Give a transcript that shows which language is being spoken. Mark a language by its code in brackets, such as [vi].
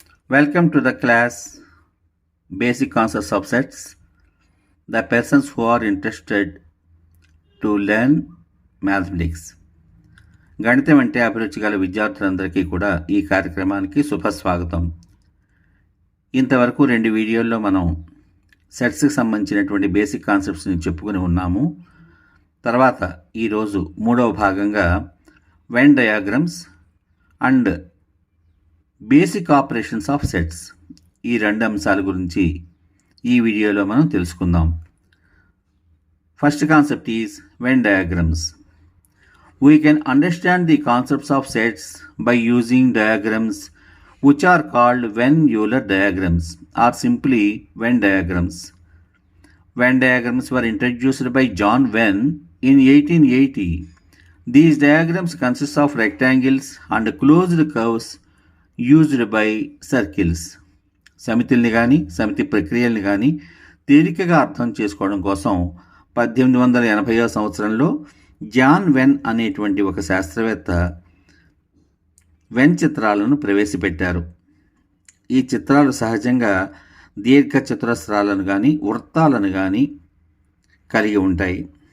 [en] Welcome to the class Basic Concepts of Sets. The persons who are interested to learn mathematics. [te] గణితం అంటే అభిరుచి గల విద్యార్థులందరికీ కూడా ఈ కార్యక్రమానికి శుభస్వాగతం. ఇంతవరకు 2 వీడియోల్లో మనం సెట్స్కి సంబంధించినటువంటి బేసిక్ కాన్సెప్ట్స్ని చెప్పుకుని ఉన్నాము. తర్వాత ఈరోజు 3వ భాగంగా when diagrams and basic operations of sets, ఈ 2 అంశాల గురించి ఈ వీడియోలో మనం తెలుసుకుందాం. [en] First concept is Venn diagrams. We can understand the concepts of sets by using diagrams which are called Venn-Euler diagrams or simply Venn diagrams. Venn diagrams were introduced by John Venn in 1880. These diagrams consist of rectangles and closed curves used by circles. [te] సమితుల్ని కానీ సమితి ప్రక్రియల్ని కానీ తేలికగా అర్థం చేసుకోవడం కోసం 1880వ సంవత్సరంలో John when అనేటువంటి ఒక శాస్త్రవేత్త వెన్ చిత్రాలను ప్రవేశపెట్టారు. ఈ చిత్రాలు సహజంగా దీర్ఘ చతురస్రాలను కానీ వృత్తాలను కానీ కలిగి ఉంటాయి.